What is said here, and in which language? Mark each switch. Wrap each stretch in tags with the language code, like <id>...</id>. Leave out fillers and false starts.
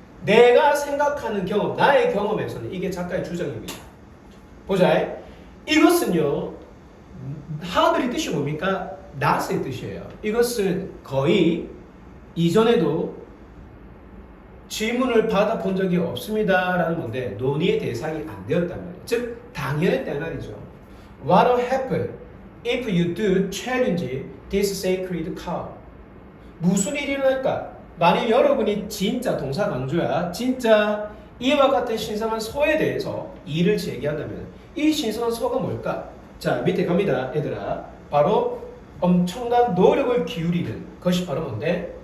<ko>내가 생각하는 경험, 나의 경험에서는 이게 작가의 주장입니다. 보자. 이것은요, 하늘의 뜻이 뭡니까? not의 뜻이에요. 이것은 거의 이전에도 질문을 받아본 적이 없습니다라는 건데 논의의 대상이 안 되었단 말이에요. 즉 당연했단 말이죠.</ko> <en>What will happen if you do challenge this sacred cow?</en> <ko>무슨 일이 일어날까? 만약 여러분이 진짜 동사 강조야, 진짜 이와 같은 신성한 소에 대해서 이를 제기한다면 이 신성한 소가 뭘까? 자, 밑에 갑니다 얘들아. 바로 엄청난 노력을 기울이는 것이 바로 뭔데?</ko>